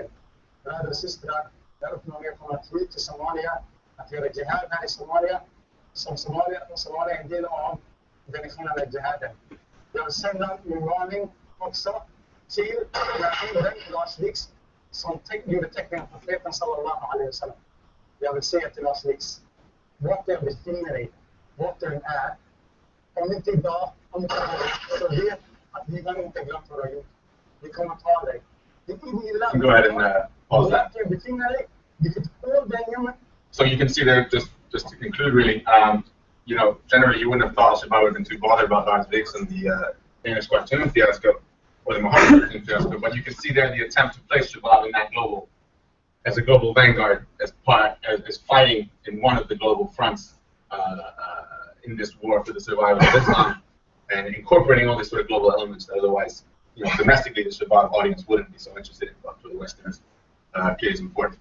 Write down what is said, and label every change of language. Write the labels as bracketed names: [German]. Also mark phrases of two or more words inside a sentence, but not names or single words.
[Swedish] Bröder och systrar, jag uppmanar er att komma hit till Somalia, att göra jihad här i Somalia, som Somalia är en del av den nationella jihaden. Jag vill sända min varning också till den Lars Lix som gjorde teckningen på profeten [Arabic] صلى الله عليه وسلم. [Swedish] Jag vill säga till Lars Lix, vart du befinner dig, vart du är, om inte idag, om inte idag, så vet att vi har inte glömt vad du har gjort. Vi kommer ta dig. [English] Go ahead and pause that. So you can see there, just to conclude really, you know, generally you wouldn't have thought Al-Shabaab would have been too bothered about Lars Vilks and the English cartoon fiasco, or the Muhammad cartoon fiasco, but you can see there the attempt to place Shabaab in that global, as a global vanguard, as fighting in one of the global fronts in this war for the survival of Islam, and incorporating all these sort of global elements that otherwise, you know, domestically the Shabaab audience wouldn't be so interested in, but for the Westerners, clearly is important.